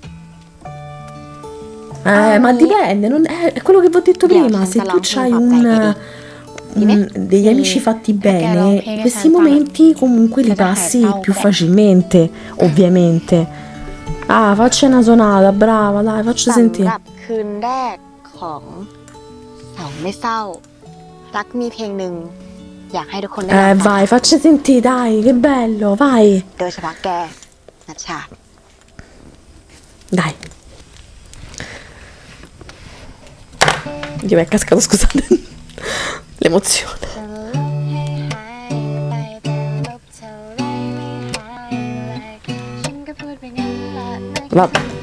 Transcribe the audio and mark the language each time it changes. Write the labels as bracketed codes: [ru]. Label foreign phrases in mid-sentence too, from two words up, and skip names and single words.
[it] Ma dipende, è quello che vi ho detto prima. Se tu c'hai degli amici fatti bene, questi momenti comunque li passi più facilmente, ovviamente. Ah, faccia una sonata, brava, dai, faccia [th] สำห [it] sentire. [th] รับคืนแรกของสองไม่เศร้า รักมีเพลงหนึ่งอยากให้ทุกคนได้ลองฟัง [it] Vai, faccia sentire, dai, che bello, vai. [th] โดยเฉพาะแกนัชชา [it] Dai. Io mi è cascato, scusate. L'emozione. Vabbè.